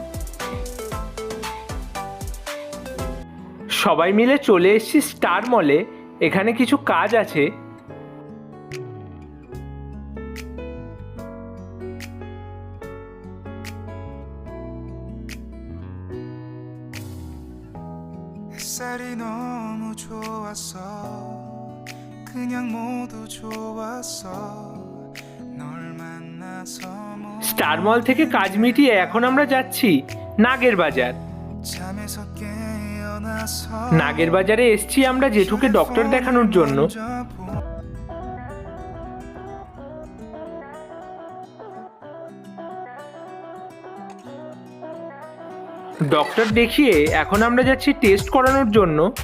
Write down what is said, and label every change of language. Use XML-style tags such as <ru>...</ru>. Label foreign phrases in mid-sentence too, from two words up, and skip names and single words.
<bn>সবাই মিলে চলে এসেছি স্টার মলে, এখানে কিছু কাজ আছে।</bn> <ko>햇살이 너무 좋았어 그냥 모두 좋았어 널 만나서</ko> <bn>স্টার মল থেকে কাজ মিটিয়ে এখন আমরা যাচ্ছি নাগের বাজার।</bn> <ko>잠에서 깨어나서</ko> <bn>নাগের বাজারে এসছি আমরা জেঠুকে ডক্টর দেখানোর জন্য। ডক্টর দেখিয়ে এখন আমরা যাচ্ছি টেস্ট করানোর জন্য।</bn>